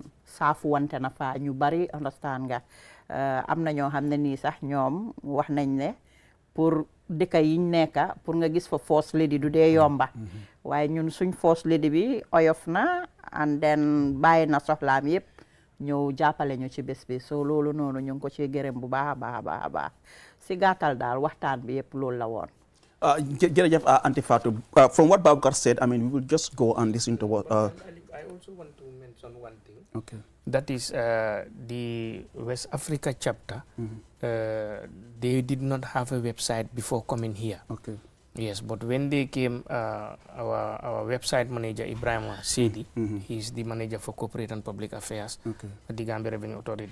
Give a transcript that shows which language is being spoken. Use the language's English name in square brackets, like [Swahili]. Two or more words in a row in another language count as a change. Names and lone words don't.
[Wolof] saafu wante na fa ñu bari understand nga am na ñoo xam ne nii sax ñoom wax nañ ne pour dëkk yiñ nekka pour nga gis fa [English] first lady [Wolof] du dee yomba waaye ñun suñ [English] first lady [Wolof] bi oyof na [English] and then [Wolof] bàyyi na soxlaam yëpp ñëw jàppale ñu ci bés bi so loolu noonu ñu ngi ko ci gërëm bu baax a baax si gàttal daal waxtaan bi yëpp loolu la woon [English] jërëjëf Aunty Fatou from what Baboucarr said I mean we will just go and listen to what I also want to mention one thing. Okay. That is the West Africa chapter. They did not have a website before coming here. Okay. Yes, but when they came, our website manager Ibrahim Sedi, he's the manager for corporate and public affairs at the Gambia Revenue Authority.